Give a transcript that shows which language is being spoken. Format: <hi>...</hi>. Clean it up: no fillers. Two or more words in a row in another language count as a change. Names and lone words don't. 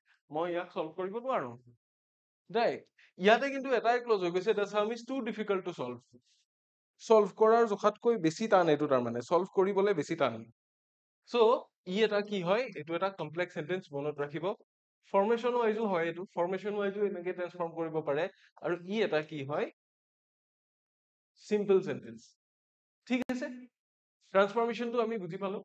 <as>মই ইয়াক সলভ কৰিব নোৱাৰো ৰাইট ইয়াতে কিন্তু এটাই ক্লজ হৈ গৈছে</as> <en>the sum is too difficult to solve</en> <as>কৰাৰ জোখাতকৈ বেছি টান এইটো তাৰমানে সলভ কৰিবলৈ বেছি টান সো ই এটা কি হয় এইটো এটা</as> <en>complex sentence</en> <as>মনত ৰাখিব</as> <en>formation wise</en> <as>হয় এইটো</as> <en>formation wise</en> <as>এনেকৈ ট্ৰান্সফৰ্ম কৰিব পাৰে আৰু ই এটা কি হয়</as> <en>simple sentence</en> <as>ঠিক আছে ট্ৰান্সফৰ্মেশনটো আমি বুজি পালো</as>